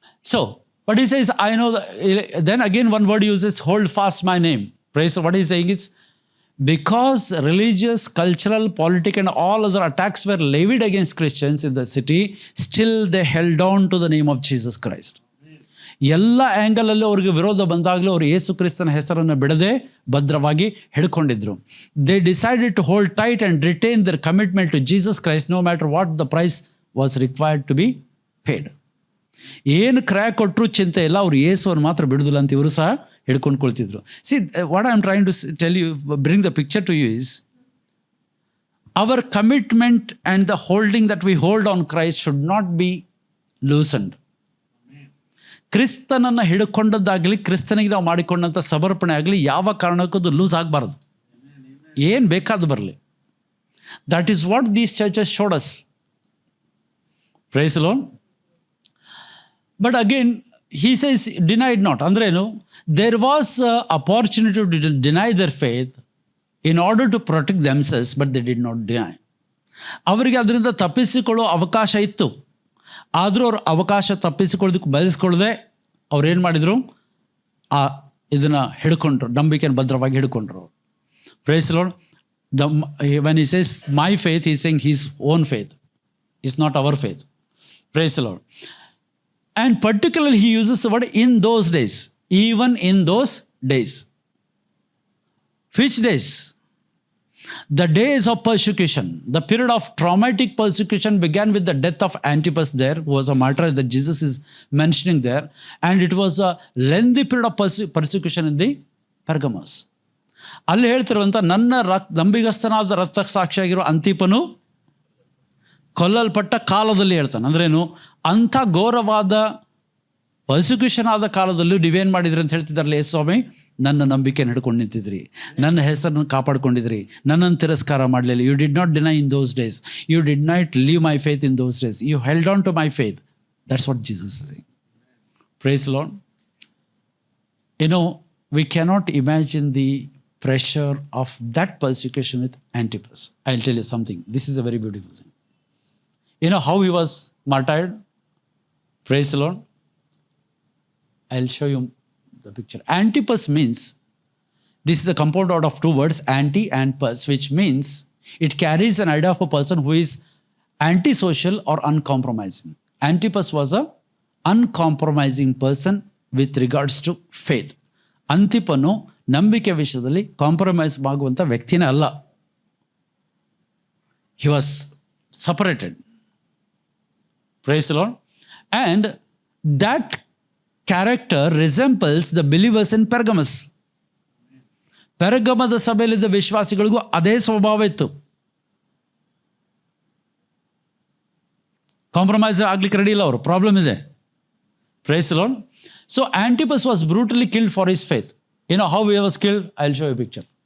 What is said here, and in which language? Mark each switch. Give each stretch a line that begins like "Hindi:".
English: So, what he says, I know then again one word uses, hold fast my name. Praise. What he's saying is, because religious, cultural, political and all other attacks were levied against Christians in the city, still they held on to the name of Jesus Christ.
Kannada: ಎಲ್ಲ ಆ್ಯಂಗಲಲ್ಲೂ ಅವ್ರಿಗೆ ವಿರೋಧ ಬಂದಾಗಲೂ ಅವರು ಯೇಸು ಕ್ರಿಸ್ತನ ಹೆಸರನ್ನು ಬಿಡದೆ ಭದ್ರವಾಗಿ ಹಿಡ್ಕೊಂಡಿದ್ರು.
English: They decided to hold tight and retain their commitment to Jesus Christ, no matter what the price was required to be paid.
Kannada: ಏನು ಕ್ರಯ ಕೊಟ್ಟರು ಚಿಂತೆ ಇಲ್ಲ, ಅವ್ರು ಯೇಸುವನ್ನು ಮಾತ್ರ ಬಿಡುದಿಲ್ಲ ಅಂತ ಇವರು ಸಹ ಹಿಡ್ಕೊಂಡು ಕೊಳ್ತಿದ್ರು.
English: See what I am trying to tell you, bring the picture to you is our commitment and the holding that we hold on Christ should not be loosened.
Kannada: ಕ್ರಿಸ್ತನನ್ನು ಹಿಡ್ಕೊಂಡದ್ದಾಗಲಿ, ಕ್ರಿಸ್ತನಿಗೆ ನಾವು ಮಾಡಿಕೊಂಡಂಥ ಸಮರ್ಪಣೆ ಆಗಲಿ ಯಾವ ಕಾರಣಕ್ಕೂ ಅದು ಲೂಸ್ ಆಗಬಾರ್ದು. ಏನು ಬೇಕಾದ ಬರಲಿ.
English: That is what these churches showed us. Praise the Lord. But again he says denied not.
Kannada: ಅಂದ್ರೇನು?
English: there was opportunity to deny their faith in order to protect themselves, but they did not deny.
Kannada: ಅವರಿಗೆ ಅದರಿಂದ ತಪ್ಪಿಸಿಕೊಳ್ಳೋ ಅವಕಾಶ ಇತ್ತು, ಆದರೂ ಅವ್ರು ಅವಕಾಶ ತಪ್ಪಿಸಿಕೊಳ್ಳೋದಕ್ಕೆ ಬಯಸ್ಕೊಳ್ಳದೆ ಅವ್ರೇನು ಮಾಡಿದರು, ಇದನ್ನು ಹಿಡ್ಕೊಂಡ್ರು, ನಂಬಿಕೆಯನ್ನು ಭದ್ರವಾಗಿ ಹಿಡ್ಕೊಂಡ್ರು.
English: Praise the Lord. when he says my faith, he is saying his own faith. It's not our faith. Praise the Lord. And particularly he uses the word in those days. Even in those days. Which days? The days of persecution. The period of traumatic persecution began with the death of Antipas there, who was a martyr that Jesus is mentioning there. And it was a lengthy period of persecution in the Pergamos.
Kannada: ಅಲ್ಲಿ ಹೇಳ್ತಿರುವಂಥ ನನ್ನ ನಂಬಿಗಸ್ತನಾದ ರಕ್ತ ಸಾಕ್ಷಿಯಾಗಿರೋ ಅಂತಿಪನು ಕೊಲ್ಲಲ್ಪಟ್ಟ ಕಾಲದಲ್ಲಿ ಹೇಳ್ತಾನೆ. ಅಂದ್ರೇನು? ಅಂಥ ಘೋರವಾದ persecution ಆದ ಕಾಲದಲ್ಲೂ ನೀವೇನು ಮಾಡಿದ್ರಿ ಅಂತ ಹೇಳ್ತಿದ್ದಾರಲ್ಲ, ಯೇಸು ಸ್ವಾಮಿ, ನನ್ನ ನಂಬಿಕೆಯನ್ನು ಹಿಡ್ಕೊಂಡು ನಿಂತಿದ್ರಿ, ನನ್ನ ಹೆಸರನ್ನು ಕಾಪಾಡ್ಕೊಂಡಿದ್ರಿ, ನನ್ನನ್ನು ತಿರಸ್ಕಾರ ಮಾಡಲಿಲ್ಲ.
English: You did not deny in those days, you did not leave my faith in those days, you held on to my faith. That's what Jesus is saying. Praise the Lord. You know, we cannot imagine the pressure of that persecution with Antipas. I'll tell you something. This is a very beautiful thing. You know how he was martyred? Praise the Lord. I'll show you the picture. Antipas means, this is a compound out of two words, anti and pas, which means it carries an idea of a person who is antisocial or uncompromising. Antipas was a uncompromising person with regards to faith.
Kannada: ಅಂತಿಪನು ನಂಬಿಕೆ ವಿಷಯದಲ್ಲಿ compromise ಆಗುವಂಥ ವ್ಯಕ್ತಿನೇ ಅಲ್ಲ.
English: He was separated. Praise the Lord. And that character resembles the believers in Pergamus.
Kannada: ಪೆರ್ಗಮದ ಸಭೆಯಲ್ಲಿದ್ದ ವಿಶ್ವಾಸಿಗಳಿಗೂ ಅದೇ ಸ್ವಭಾವ ಇತ್ತು. Compromise ಆಗ್ಲಿಕ್ಕೆ ready ಇಲ್ಲ ಅವರು, ಪ್ರಾಬ್ಲಮ್ ಇದೆ.
English: Praise the Lord. So Antipas was brutally killed for his faith. You know how he was killed? I'll show you a picture.